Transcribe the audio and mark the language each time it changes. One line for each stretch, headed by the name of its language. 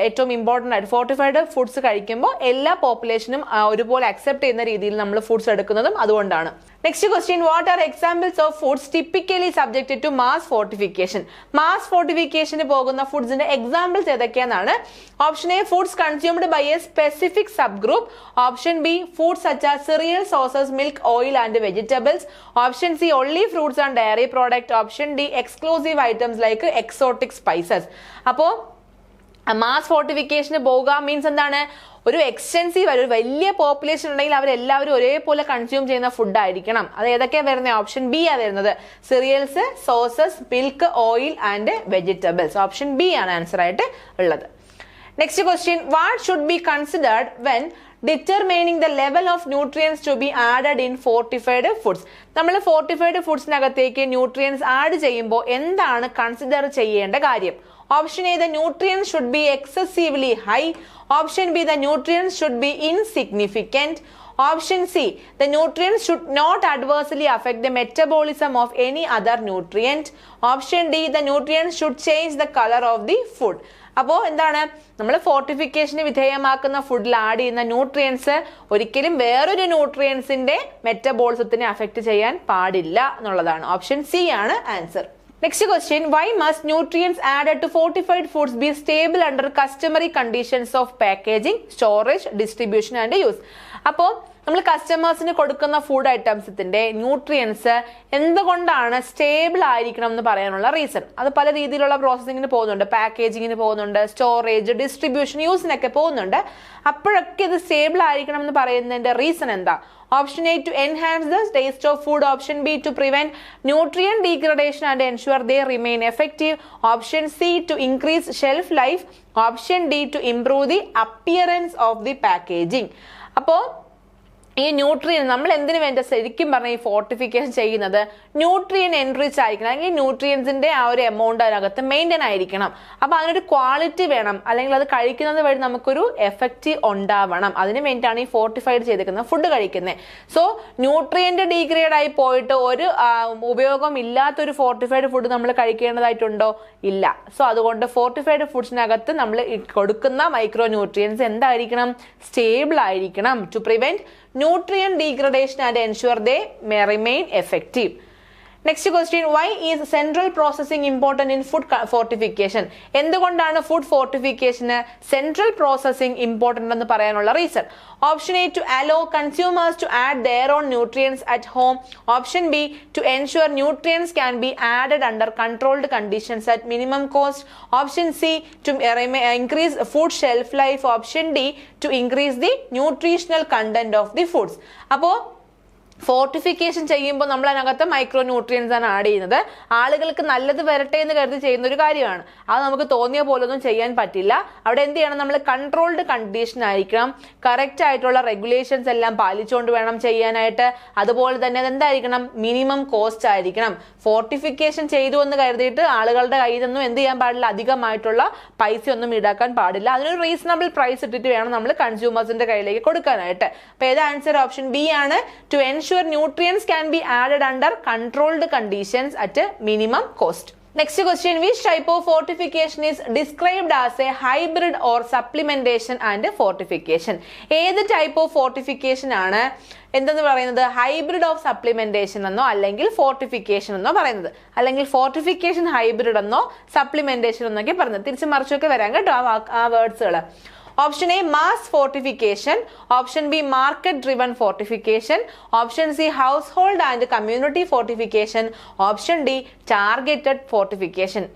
Malayalam: ഏറ്റവും ഇമ്പോർട്ടൻ്റ് ആയിട്ട് fortified foods കഴിക്കുമ്പോൾ എല്ലാ പോപ്പുലേഷനും ഒരുപോലെ അക്സെപ്റ്റ് ചെയ്യുന്ന രീതിയിൽ നമ്മൾ ഫുഡ്സ് എടുക്കുന്നതും അതുകൊണ്ടാണ്.
English: Next question, what are examples of foods typically subjected to mass fortification?
Malayalam: Mass ഫോർട്ടിഫിക്കേഷന് പോകുന്ന ഫുഡ്സിന്റെ examples ഏതൊക്കെയാണെന്നാണ്.
English: Option A, foods consumed by a specific sub group. Option B, foods such as cereal, sauces, milk, oil and vegetables. Option C, only fruits and dairy product. Option D, exclusive items like exotic spices.
Malayalam: അപ്പോൾ mass ഫോർട്ടിഫിക്കേഷന് പോകുക means എന്താണ്? ഒരു extensive ഒരു വലിയ population ഉണ്ടെങ്കിൽ അവരെല്ലാവരും ഒരേപോലെ consume ചെയ്യുന്ന ഫുഡ് ആയിരിക്കണം. അത് ഏതൊക്കെയാണ് വരുന്നത്? ഓപ്ഷൻ ബി ആണ് വരുന്നത്.
English: Cereals, sauces, milk, oil and vegetables.
Malayalam: Option B ആണ് ആൻസർ ആയിട്ട് ഉള്ളത്.
English: Next question, what should be considered when determining the level of nutrients to be added in fortified foods?
Malayalam: നമ്മൾ ഫോർട്ടിഫൈഡ് ഫുഡ്സിനകത്തേക്ക് ന്യൂട്രിയൻസ് ആഡ് ചെയ്യുമ്പോൾ എന്താണ് consider ചെയ്യേണ്ട കാര്യം?
English: Option A, the nutrients should be excessively high. Option B, the nutrients should be insignificant. Option C, the nutrients should not adversely affect the metabolism of any other nutrient. Option D, the nutrients should change the color of the food.
Malayalam: അപ്പോൾ എന്താണ്? നമ്മൾ ഫോർട്ടിഫിക്കേഷന് വിധേയമാക്കുന്ന ഫുഡിൽ add ചെയ്യുന്ന nutrients ഒരിക്കലും വേറൊരു ന്യൂട്രിയൻസിന്റെ മെറ്റബോളിസത്തിനെ affect ചെയ്യാൻ പാടില്ല എന്നുള്ളതാണ്. ഓപ്ഷൻ സി ആണ് answer.
English: Next question, why must nutrients added to fortified foods be stable under customary conditions of packaging, storage, distribution and use?
Malayalam: അപ്പോൾ നമ്മൾ കസ്റ്റമേഴ്സിന് കൊടുക്കുന്ന ഫുഡ് ഐറ്റംസിന്റെ ന്യൂട്രിയൻസ് എന്തുകൊണ്ടാണ് സ്റ്റേബിൾ ആയിരിക്കണം എന്ന് പറയാനുള്ള റീസൺ. അത് പല രീതിയിലുള്ള പ്രോസസ്സിങ്ങിന് പോകുന്നുണ്ട്. പാക്കേജിങ്ങിന് പോകുന്നുണ്ട്, സ്റ്റോറേജ്, ഡിസ്ട്രിബ്യൂഷൻ, യൂസിനൊക്കെ പോകുന്നുണ്ട്. അപ്പോഴൊക്കെ ഇത് സ്റ്റേബിൾ ആയിരിക്കണം എന്ന് പറയുന്നതിന്റെ റീസൺ എന്താ? Option A, to enhance the taste of food. Option B, to prevent nutrient degradation and ensure they remain effective. Option C, to increase shelf life. Option D, to improve the appearance of the packaging. അപ്പോൾ ഈ nutrient നമ്മൾ എന്തിനു വേണ്ട ശരിക്കും പറഞ്ഞാൽ ഈ fortification ചെയ്യുന്നത് nutrient enrich ആയിരിക്കണം, അല്ലെങ്കിൽ ന്യൂട്രിയൻസിന്റെ ആ ഒരു എമൗണ്ട് അതിനകത്ത് മെയിൻറ്റെയിൻ ആയിരിക്കണം. അപ്പൊ അതിനൊരു ക്വാളിറ്റി വേണം, അല്ലെങ്കിൽ അത് കഴിക്കുന്നത് വഴി നമുക്കൊരു എഫക്റ്റ് ഉണ്ടാവണം. അതിന് വേണ്ടിയിട്ടാണ് ഈ ഫോർട്ടിഫൈഡ് ചെയ്തിരിക്കുന്ന ഫുഡ് കഴിക്കുന്നത്. സോ ന്യൂട്രിയന്റ് ഡീഗ്രേഡ് ആയി പോയിട്ട് ഒരു ഉപയോഗം ഇല്ലാത്തൊരു ഫോർട്ടിഫൈഡ് ഫുഡ് നമ്മൾ കഴിക്കേണ്ടതായിട്ടുണ്ടോ? ഇല്ല. സോ അതുകൊണ്ട് ഫോർട്ടിഫൈഡ് ഫുഡ്സിനകത്ത് നമ്മൾ കൊടുക്കുന്ന മൈക്രോ ന്യൂട്രിയൻസ് എന്തായിരിക്കണം? സ്റ്റേബിൾ ആയിരിക്കണം.
English: To prevent nutrient degradation and ensure they may remain effective. Next question, why is central processing important in food fortification?
Malayalam: എന്തുകൊണ്ടാണ് ഫുഡ് ഫോർട്ടിഫിക്കേഷന് സെൻട്രൽ പ്രോസസ്സിംഗ് ഇമ്പോർട്ടന്റ് എന്ന് പറയാനുള്ള reason?
English: Option A, to allow consumers to add their own nutrients at home. Option B, to ensure nutrients can be added under controlled conditions at minimum cost. Option C, to increase food shelf life. Option D, to increase the nutritional content of the foods.
Malayalam: അപ്പോൾ fortification ചെയ്യുമ്പോൾ നമ്മൾ അതിനകത്ത് micro nutrients ആണ് add ചെയ്യുന്നത്. ആളുകൾക്ക് നല്ലത് വരട്ടെ എന്ന് കരുതി ചെയ്യുന്ന ഒരു കാര്യമാണ്. അത് നമുക്ക് തോന്നിയ പോലൊന്നും ചെയ്യാൻ പറ്റില്ല. അവിടെ എന്ത് ചെയ്യണം? നമ്മൾ കൺട്രോൾഡ് കണ്ടീഷൻ ആയിരിക്കണം, കറക്റ്റ് ആയിട്ടുള്ള റെഗുലേഷൻസ് എല്ലാം പാലിച്ചുകൊണ്ട് വേണം ചെയ്യാനായിട്ട്. അതുപോലെ തന്നെ എന്തായിരിക്കണം? മിനിമം കോസ്റ്റ് ആയിരിക്കണം. ഫോർട്ടിഫിക്കേഷൻ ചെയ്തു എന്ന് കരുതിയിട്ട് ആളുകളുടെ കയ്യിൽ നിന്നും എന്ത് ചെയ്യാൻ പാടില്ല? അധികമായിട്ടുള്ള പൈസ ഒന്നും ഈടാക്കാൻ പാടില്ല. അതിനൊരു റീസണബിൾ പ്രൈസ് ഇട്ടിട്ട് വേണം നമ്മൾ കൺസ്യൂമേഴ്സിന്റെ കയ്യിലേക്ക് കൊടുക്കാനായിട്ട്. അപ്പൊ ഏത് ആൻസർ? ഓപ്ഷൻ ബി ആണ്.
English: To ensure nutrients can be added under controlled conditions at a minimum cost. Next question, which type of fortification is described as a hybrid or supplementation and fortification?
Malayalam: ഏത് type of fortification ആണ് എന്തെന്ന് പറയുന്നത്? Hybrid of supplementation എന്നോ അല്ലെങ്കിൽ fortification എന്നോ പറയുന്നത്, അല്ലെങ്കിൽ fortification hybrid എന്നോ സപ്ലിമെന്റേഷൻ എന്നൊക്കെ പറയുന്നത്. തിരിച്ചു മറിച്ചൊക്കെ വരാം കേട്ടോ ആ വേർഡ്സുകൾ.
English: Option A, mass fortification. Option B, market driven fortification. Option C, household and community fortification. Option D, targeted fortification.